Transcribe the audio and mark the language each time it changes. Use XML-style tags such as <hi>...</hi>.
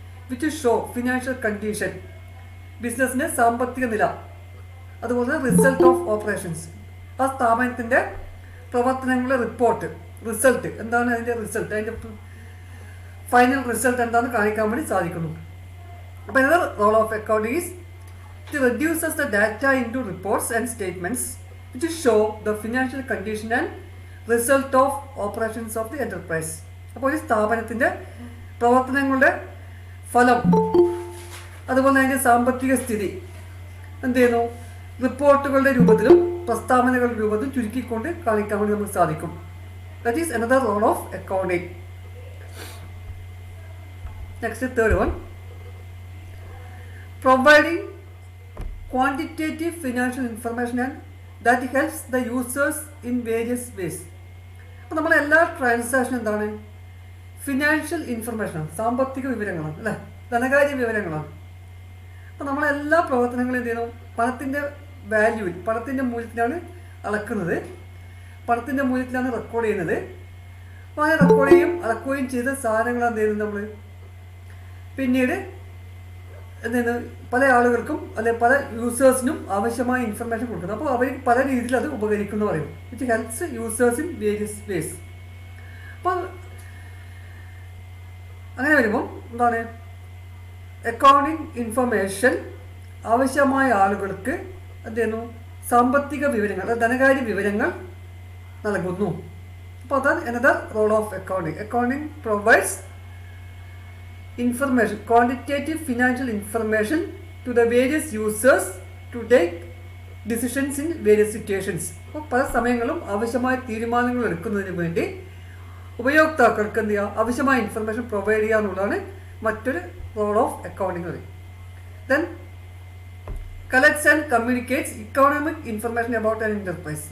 <en>which show financial condition,</en> <ml>ബിസിനസ്സിൻ്റെ സാമ്പത്തിക നില, അതുപോലെ</ml> <en>result of operations,</en> <ml>ആ സ്ഥാപനത്തിൻ്റെ പ്രവർത്തനങ്ങളുടെ റിപ്പോർട്ട്, റിസൾട്ട് എന്താണ്, അതിൻ്റെ റിസൾട്ട്, അതിൻ്റെ ഫൈനൽ റിസൾട്ട് എന്താണെന്ന് കാണിക്കാൻ വേണ്ടി സാധിക്കുന്നു.</ml> <en>അപ്പോൾ another role of accounting is to reduces the data into reports and statements which show the financial condition and result of operations of the enterprise.</en> <ml>അപ്പോൾ ഒരു സ്ഥാപനത്തിൻ്റെ പ്രവർത്തനങ്ങളുടെ ഫലം, അതുപോലെ അതിൻ്റെ സാമ്പത്തിക സ്ഥിതി എന്ത് ചെയ്യുന്നു? റിപ്പോർട്ടുകളുടെ രൂപത്തിലും പ്രസ്താവനകളുടെ രൂപത്തിലും ചുരുക്കിക്കൊണ്ട് കാണിക്കാൻ വേണ്ടി നമുക്ക് സാധിക്കും.</ml> <en>That is another role of accounting. Next, third one, providing quantitative financial information and that helps the users in various ways.</en> <ml>അപ്പോൾ നമ്മൾ എല്ലാ ട്രാൻസാക്ഷനും എന്താണ്? ഫിനാൻഷ്യൽ ഇൻഫർമേഷനാണ്, സാമ്പത്തിക വിവരങ്ങളാണ് അല്ലേ, ധനകാര്യ വിവരങ്ങളാണ്. അപ്പോൾ നമ്മളെല്ലാ പ്രവർത്തനങ്ങളും എന്ത് ചെയ്യുന്നു? പണത്തിൻ്റെ വാല്യൂവിൽ, പണത്തിൻ്റെ മൂല്യത്തിലാണ് അളക്കുന്നത്, പണത്തിൻ്റെ മൂല്യത്തിലാണ് റെക്കോർഡ് ചെയ്യുന്നത്. അപ്പോൾ അങ്ങനെ റെക്കോർഡ് ചെയ്യും അളക്കുകയും ചെയ്ത സാധനങ്ങൾ എന്ത് ചെയ്യുന്നത്? നമ്മൾ പിന്നീട് എന്തെന്ന് പല ആളുകൾക്കും അല്ലെ പല യൂസേഴ്സിനും ആവശ്യമായ ഇൻഫർമേഷൻ കൊടുക്കുന്നത്. അപ്പോൾ അവർ പല രീതിയിൽ അത് ഉപകരിക്കുന്നു പറയും.</ml> <en>It helps users in various ways.</en> <ml>അപ്പോൾ അങ്ങനെ വരുമ്പം എന്താണ് അക്കൗണ്ടിങ് ഇൻഫർമേഷൻ ആവശ്യമായ ആളുകൾക്ക് എന്ത് ചെയ്യുന്നു, സാമ്പത്തിക വിവരങ്ങൾ, ധനകാര്യ വിവരങ്ങൾ നൽകുന്നു.</ml> <en>അപ്പോൾ അതാണ് another role of accounting. Accounting provides information, quantitative financial information to the various users to take decisions in various situations.</en> <ml>അപ്പോൾ പല സമയങ്ങളും ആവശ്യമായ തീരുമാനങ്ങൾ എടുക്കുന്നതിന് വേണ്ടി ഉപയോക്താക്കൾക്ക് എന്ത് ചെയ്യുക, ആവശ്യമായ ഇൻഫർമേഷൻ പ്രൊവൈഡ് ചെയ്യുക എന്നുള്ളതാണ് മറ്റൊരു റോൾ ഓഫ് അക്കൗണ്ടിങ് പറയും.</ml> <en>Then collects and communicates economic information about an enterprise.</en>